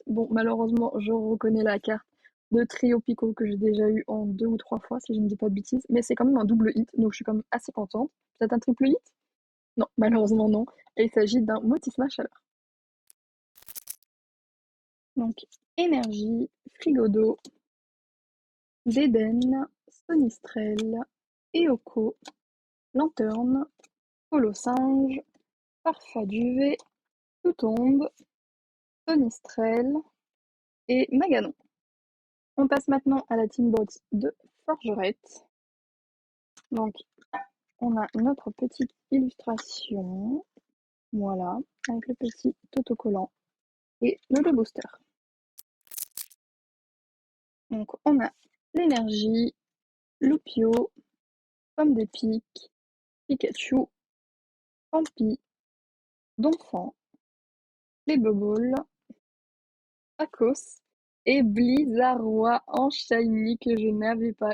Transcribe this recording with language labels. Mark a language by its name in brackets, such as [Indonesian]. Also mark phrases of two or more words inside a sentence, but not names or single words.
[French] Bon, malheureusement, je reconnais la carte de Trio Pico que j'ai déjà eu en 2 ou 3 fois, si je ne dis pas de bêtises. Mais c'est quand même un double hit, donc je suis quand même assez contente. Peut-être un triple hit? Non, malheureusement non. Et il s'agit d'un Motisma Chaleur. Donc, Énergie, Frigodo, Zeden, Sonistrel, Eoko, Lanterne, Colosinge, Farfaduve, Toutombe, Sonistrel et Maganon. On passe maintenant à la [English] team box [French] de Forgerette. Donc, on a notre petite illustration. Voilà, avec le petit autocollant et le booster. Donc, on a l'énergie, Loupio, Pomme des Piques, Pikachu, Pampi, Donphan, les Boboles, Akos et Blizzardois en shiny que je n'avais pas.